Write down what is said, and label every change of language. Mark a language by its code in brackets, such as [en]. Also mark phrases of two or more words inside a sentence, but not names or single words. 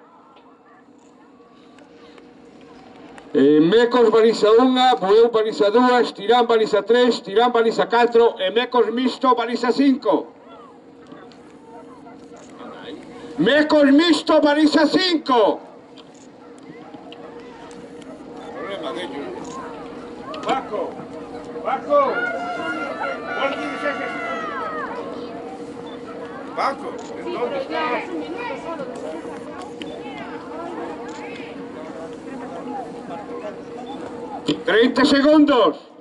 [gl] Mecos baliza 1, Bueu baliza 2, Tirán baliza 3, Tirán baliza 4 e Mecos mixto baliza 5. Mecos mixto baliza 5. [es] Problema de ellos. Paco, Paco, ¿cuál tienes ese? Paco, ¿en dónde estás? 30 segundos.